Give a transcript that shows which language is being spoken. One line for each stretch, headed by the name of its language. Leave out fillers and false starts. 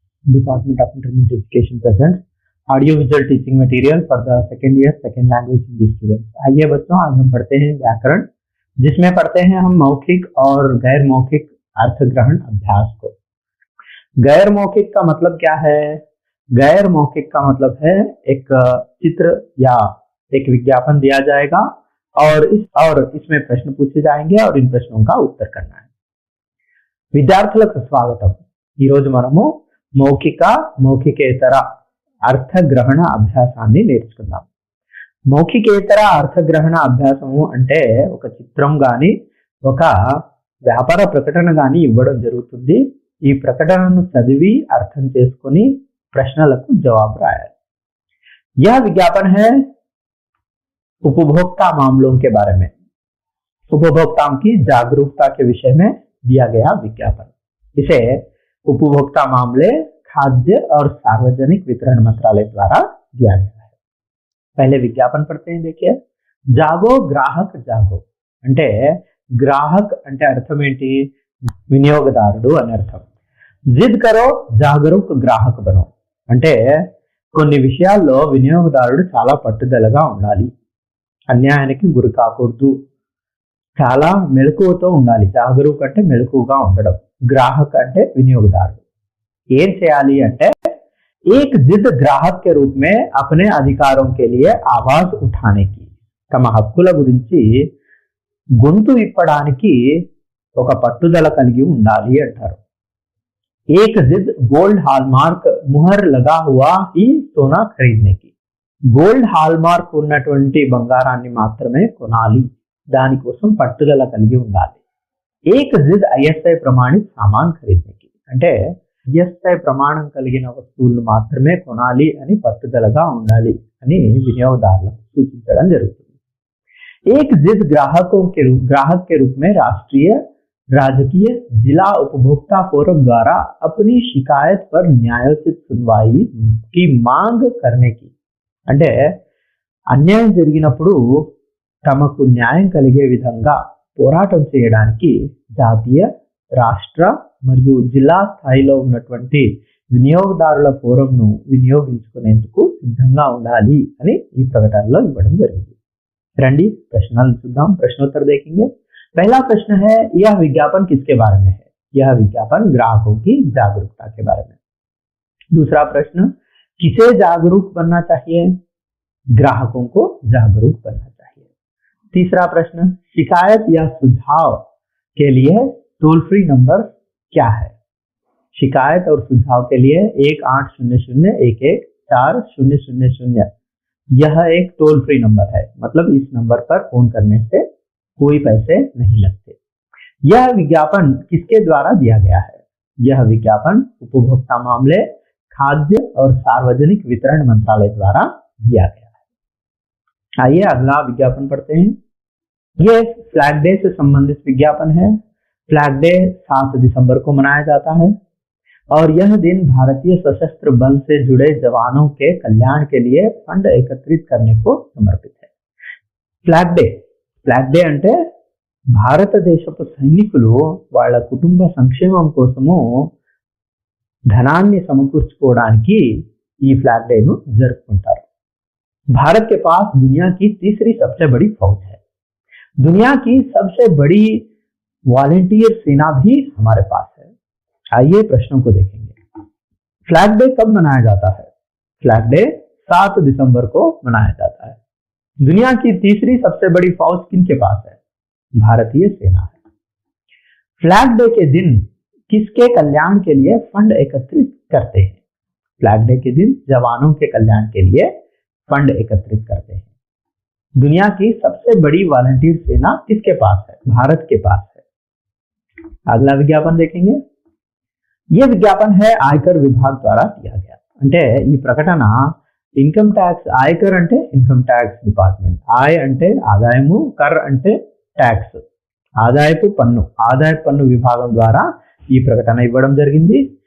English: Department of Intermediate Education presents audio-visual teaching material for the second year second language English students.
Hindi: आइए बच्चों, आज हम पढ़ते हैं व्याकरण, जिसमें पढ़ते हैं हम मौखिक और गैर मौखिक अर्थ ग्रहण अभ्यास को। गैर मौखिक का मतलब क्या है? गैर मौखिक का मतलब है एक चित्र या एक विज्ञापन दिया जाएगा और इसमें प्रश्न पूछे जाएंगे और इन प्रश्नों का उत्तर करना है।
Telugu: విద్యార్థులకు స్వాగతం। ఈ రోజు మనము మౌఖికేతర అర్థగ్రహణ అభ్యాసాన్ని నేర్చుకుందాం। మౌఖికేతర అర్థగ్రహణ అభ్యాసము అంటే ఒక చిత్రం గాని ఒక వ్యాపార ప్రకటన గాని ఇవ్వడం జరుగుతుంది। ఈ ప్రకటనను చదివి అర్థం చేసుకొని ప్రశ్నలకు జవాబు రాయాలి।
Hindi: यह विज्ञापन है उपभोक्ता मामलों के बारे में, उपभोक्ताओं की जागरूकता के विषय में दिया गया विज्ञापन। इसे उपभोक्ता मामले खाद्य और सार्वजनिक वितरण मंत्रालय द्वारा दिया गया है। पहले विज्ञापन पढ़ते हैं, देखिए। जागो ग्राहक जागो
Telugu: అంటే గ్రాహక్ అంటే అర్థం ఏంటి? వినియోగదారుడు అని అర్థం.
Hindi: జిద్ కరో జాగరూక్ గ్రాహక్ బనో
Telugu: అంటే కొన్ని విషయాల్లో వినియోగదారుడు చాలా పట్టుదలగా ఉండాలి, అన్యాయానికి గురి కాకూడదు, చాలా మెలకువతో ఉండాలి. జాగరూక్ అంటే మెలకువగా ఉండడం, గ్రాహక్ అంటే వినియోగదారుడు. ఏం చేయాలి అంటే
Hindi: एक जिद ग्राहक के रूप में अपने अधिकारों के लिए आवाज उठाने की,
Telugu: తమ హక్కుల గురించి గొంతు విప్పడానికి ఒక పట్టుదల కలిగి ఉండాలి అంటారు.
Hindi: एक जिद गोल्ड हॉलमार्क मुहर लगा हुआ ही सोना खरीदने की,
Telugu: గోల్డ్ హాల్మార్క్ ఉన్నటువంటి బంగారాన్ని మాత్రమే కొనాలి, దానికోసం పట్టుదల కలిగి ఉండాలి.
Hindi: एक जिद ISI प्रमाणित सामान खरीदने की
Telugu: అంటే ISI ప్రమాణం కలిగిన వస్తువులను మాత్రమే కొనాలి అని పట్టుదలగా ఉండాలి అని వినియోగదారులకు సూచించడం జరుగుతుంది.
Hindi: एक जिद ग्राहक के रूप में राष्ट्रीय राजकीय जिला उपभोक्ता फोरम द्वारा अपनी शिकायत पर न्यायोचित सुनवाई की मांग करने की
Telugu: అంటే అన్యాయం జరిగినప్పుడు తమకు న్యాయం కలిగే విధంగా పోరాటం చేయడానికి జాతీయ, రాష్ట్ర మరియు జిల్లా స్థాయిలో ఉన్నటువంటి వినియోగదారుల ఫోరంను వినియోగించుకునేందుకు సిద్ధంగా ఉండాలి అని ఈ ప్రకటనలో ఇవ్వడం జరిగింది. రండి ప్రశ్నలు చూద్దాం,
Hindi: प्रश्नोत्तर देखेंगे। पहला प्रश्न है, यह विज्ञापन किसके बारे में है? यह विज्ञापन ग्राहकों की जागरूकता के बारे में। दूसरा प्रश्न, किसे जागरूक बनना चाहिए? ग्राहकों को जागरूक बनना चाहिए। तीसरा प्रश्न, शिकायत या सुझाव के लिए टोल फ्री नंबर क्या है? शिकायत और सुझाव के लिए 1800114000 यह एक टोल फ्री नंबर है, मतलब इस नंबर पर फोन करने से कोई पैसे नहीं लगते। यह विज्ञापन किसके द्वारा दिया गया है? यह विज्ञापन उपभोक्ता मामले, खाद्य और सार्वजनिक वितरण मंत्रालय द्वारा दिया गया है। आइए अगला विज्ञापन पढ़ते हैं। यह फ्लैग डे से संबंधित विज्ञापन है। फ्लैग डे 7 दिसंबर को मनाया जाता है और यह दिन भारतीय सशस्त्र बल से जुड़े जवानों के कल्याण के लिए फंड एकत्रित करने को समर्पित है।
Telugu: ఫ్లాగ్ డే అంటే భారతదేశపు సైనికులు వాళ్ళ కుటుంబ సంక్షేమం కోసము ధనాన్ని సమకూర్చుకోవడానికి ఈ ఫ్లాగ్ డేను జరుపుకుంటారు.
Hindi: भारत के पास दुनिया की तीसरी सबसे बड़ी फौज है। दुनिया की सबसे बड़ी वॉलंटियर सेना भी हमारे पास है। आइए प्रश्नों को देखेंगे। फ्लैग डे कब मनाया जाता है? फ्लैग डे 7 दिसंबर को मनाया जाता है। दुनिया की तीसरी सबसे बड़ी फौज किनके पास है? भारतीय सेना है। फ्लैग डे के दिन किसके कल्याण के लिए फंड एकत्रित करते हैं? फ्लैग डे के दिन जवानों के कल्याण के लिए फंड एकत्रित करते हैं। दुनिया की सबसे बड़ी वॉलंटियर सेना किसके पास है? भारत के पास है। अगला विज्ञापन देखेंगे। यह विज्ञापन है आयकर विभाग द्वारा दिया गया,
Telugu: అంటే ఈ ప్రకటన ఇన్కమ్ ట్యాక్స్, ఆయకర్ అంటే ఇన్కమ్ ట్యాక్స్ డిపార్ట్మెంట్, ఆయ్ అంటే ఆదాయము, కర్ అంటే ట్యాక్స్, ఆదాయపు పన్ను విభాగం ద్వారా ఈ ప్రకటన ఇవ్వడం జరిగింది.